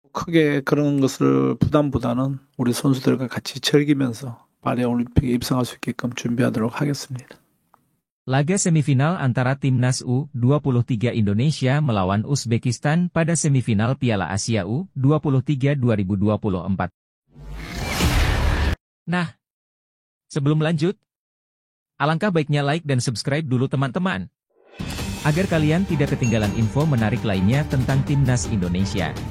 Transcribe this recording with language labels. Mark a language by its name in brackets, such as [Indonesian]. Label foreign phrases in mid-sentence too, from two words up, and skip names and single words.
[Korean] 크게 그런 것을 부담보다는 우리 선수들과 같이 즐기면서 파리 올림픽에 입성할 수 있게끔 준비하도록 하겠습니다. [Indonesian] Laga semifinal antara Timnas U23 Indonesia melawan Uzbekistan pada semifinal Piala Asia U23 2024. Nah, sebelum lanjut, alangkah baiknya like dan subscribe dulu teman-teman, agar kalian tidak ketinggalan info menarik lainnya tentang Timnas Indonesia.